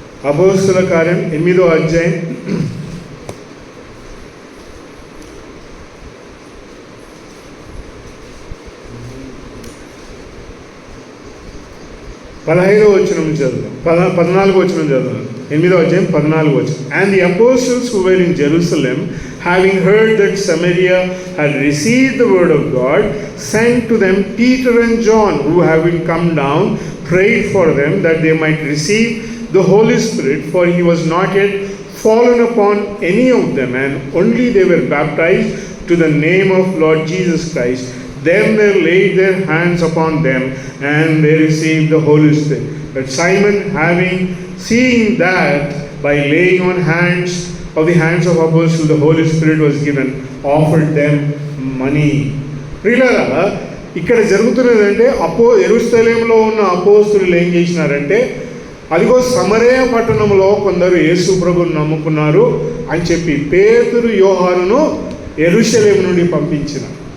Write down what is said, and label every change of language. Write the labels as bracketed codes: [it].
[te] అపోస్తుల కార్యం 8వ అధ్యాయం 15వ వచనం చదువుదాం, 14వ వచనం చదువుదాం. 8వ అధ్యాయం 14వ వచనం. [en] And the apostles who were in Jerusalem, having heard that Samaria had received the word of God, sent to them Peter and John, who having come down, prayed for them that they might receive the Holy Spirit, for he was not yet fallen upon any of them, and only they were baptized to the name of Lord Jesus Christ. Then they laid their hands upon them, and they received the Holy Spirit. But Simon, having seen that by laying on hands of the hands of apostles the Holy Spirit was given, offered them money. [te] ప్రియులారా, ఇక్కడ జరుగుతున్నదంటే యెరూషలేములో ఉన్న అపోస్తులు ఏం చేసినారంటే, అదిగో సమరయ పట్టణంలో కొందరు యేసు ప్రభువును నమ్ముకున్నారు అని చెప్పి పేతురు యోహానును యెరూషలేము నుండి పంపించినారు.